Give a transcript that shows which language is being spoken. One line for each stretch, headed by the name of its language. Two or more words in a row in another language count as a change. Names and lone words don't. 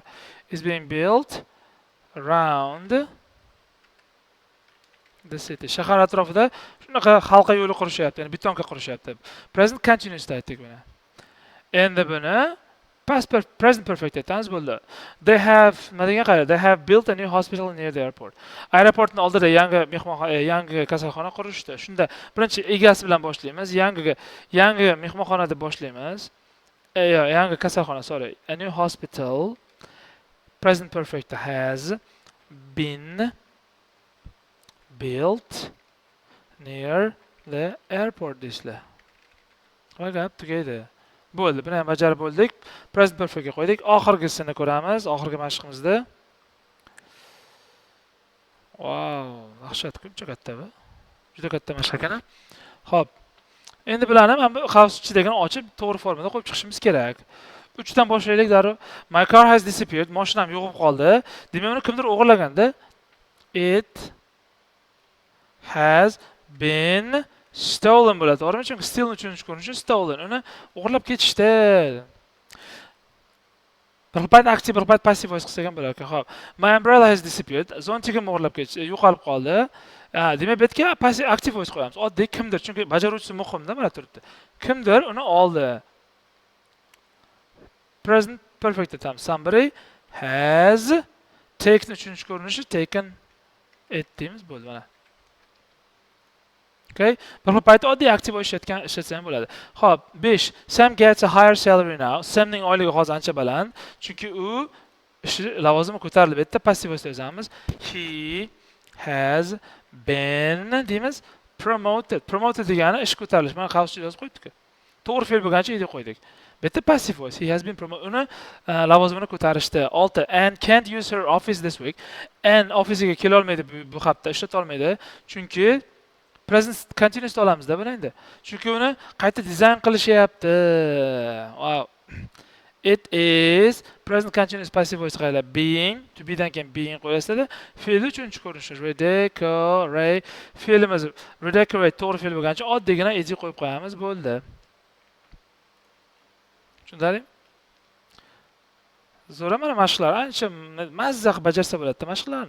English: Is being built around the city.
Uzbek: Shahar atrofida shunaqa halqa yo'li qurishyapti, ya'ni betonka qurishyapti.
English: Present continuous
Uzbek: aytdik buni. Endi buni
English: present perfect
Uzbek: aytamiz bo'ldi.
English: They have built a new hospital near the airport.
Uzbek: Aeroportning oldida yangi kasalxona qurishdi. Shunda birinchi egasi bilan boshlaymiz. Yangi mehmonxona deb boshlaymiz. Yangi kasalxona,
English: sorry. A new hospital. Present perfect has been built near the airport deysizlar.
Uzbek: Va gap tugaydi. Bo'ldi, buni ham bajarib bo'ldik.
English: Present perfect
Uzbek: ga qo'ydik. Oxirgisini ko'ramiz, oxirgi mashqimizda. Wow, dahshat, ko'pcha katta bu. Juda katta mashq ekan. Xo'p. Endi bularni ham xavfsizligini ochib, to'g'ri formada qo'yib chiqishimiz kerak. 3 dan boshlaylik darrov.
English: My car has disappeared.
Uzbek: Mashinam yo'qib qoldi. Demak, uni kimdir o'g'irlaganda
English: it has been stolen
Uzbek: bo'ladi. To'g'rimi? Chunki steal uchinchi ko'rinishi stolen. Uni o'g'irlab ketishdi. Bir payt aktiv, bir payt
English: passive voice
Uzbek: qilsak ham bo'lar. Xo'p.
English: My umbrella has disappeared.
Uzbek: Zontigim o'g'irlab ketdi, yo'qolib qoldi. Demak, bu yerga
English: passive active voice
Uzbek: qo'yamiz. Oddiy kimdir, chunki bajaruvchisi muhimda, mana turibdi. Kimdir uni oldi.
English: Present perfect
Uzbek: aytamiz.
English: Somebody has taken
Uzbek: uchinchi ko'rinishi
English: taken it
Uzbek: deymiz, bo'ldi mana. Okay? Bir payt oddiy aktiv ishlatsa ham bo'ladi. Xo'p, 5.
English: Sam gets a higher salary now.
Uzbek: Samning oyligi hozir ancha baland, chunki u ishi lavozimi ko'tarilib ketdi.
English: Passive voice
Uzbek: yozamiz.
English: He has been
Uzbek: deymiz, promoted. Promoted degani ish ko'tarilish. Mana xavfsiz yozib qo'ydik-ku. To'g'ri fe'l bo'lgancha edi qo'ydik. Bu yerda
English: passive voice. He has been promoted.
Uzbek: Uni lavozimini ko'tarishdi. 6.
English: And can't use her office this week.
Uzbek: And office-ga kela olmaydi bu hafta, ishlata olmaydi. Chunki
English: present continuous
Uzbek: olamiz-da buni endi. Chunki uni qayta dizayn qilishyapti.
English: Wow. It is present continuous passive voice qayla being, to be
Uzbek: dan keyin
English: being
Uzbek: qo'yasizda, fe'l uchinchi ko'rinishi
English: redecorate.
Uzbek: Fe'limiz redecorate to'g'ri fe'l bo'lgancha oddiygina ed qo'yib qo'yamiz, bo'ldi. Tushundingizmi? Zo'r mana mashqlar, ancha mazza qilib bajarsa bo'ladi mashqlarni.